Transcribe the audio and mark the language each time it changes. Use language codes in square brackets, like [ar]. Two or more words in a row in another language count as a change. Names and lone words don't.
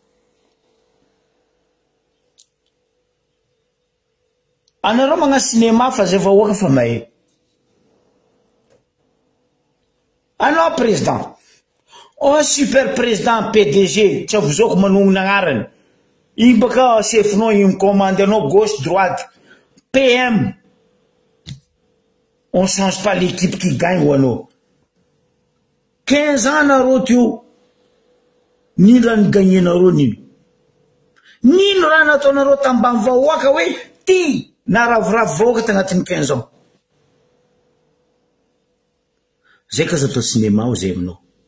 [mg] anareo magna cinéma fa zay vahoaka fa mahay anao président o super président PDG tsy avozoko manonona agnarany igny baka chefinao igny commande anao [fr] gauche droite [mg] PM [fr] on change pas l'équipe qui gagne [mg] ou anao 15 ans nareo tio nino ny gagné nareo nino raha nataonareo tambany vahoaka hoe ty na ravoravo vahoaka tagnatin'ny 15 ans zay ka zatao cinéma o zay aminao